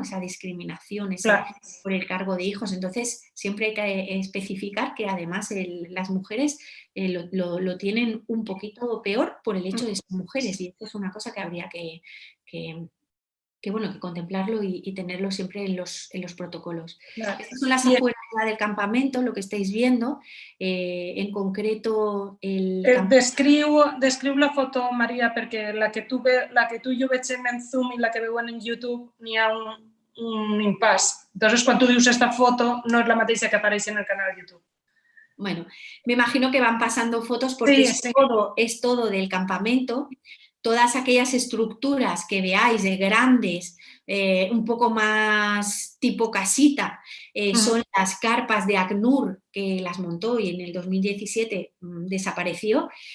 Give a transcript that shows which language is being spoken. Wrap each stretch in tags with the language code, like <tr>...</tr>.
<es>Esa discriminación por el cargo de hijos. Entonces siempre hay que especificar que además las mujeres lo tienen un poquito peor por el hecho de ser mujeres, y esto es una cosa que habría que contemplarlo y tenerlo siempre en los protocolos. Estas son las afueras del campamento, lo que estáis viendo. En concreto...</es> <ca>Descriu la foto, Maria, perquè la que tu i jo veig en Zoom i la que veuen en YouTube n'hi ha un impàs. Entonces, quan tu dius esta foto, no és la mateixa que apareix en el canal de YouTube.</ca> <es>Bueno, me imagino que van pasando fotos porque es todo del campamento. Todas aquellas estructuras que veáis de grandes, un poco más tipo casita, son las carpas de ACNUR, que las montó y en el 2017 desapareció.</es>